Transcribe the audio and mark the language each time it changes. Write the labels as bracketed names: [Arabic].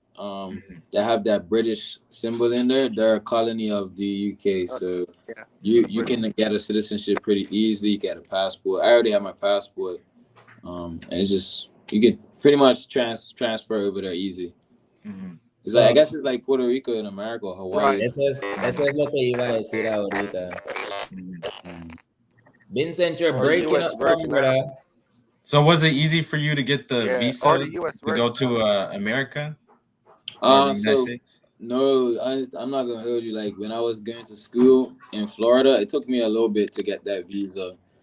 [English] That have that British symbol in there. They're a colony of the UK. So you can get a citizenship pretty easily. You get a passport. I already have my passport. And it's just you can pretty much transfer over there easy. So, I guess it's like Puerto Rico in America or Hawaii. [Spanish] Eso es lo que iba a decir ahorita. [English] Vincent, you're breaking up some, brother. So was it easy for you to get the visa to go to America? Or the United States? No, I'm not gonna hold you. When I was going to school in Florida, it took me a little bit to get that visa.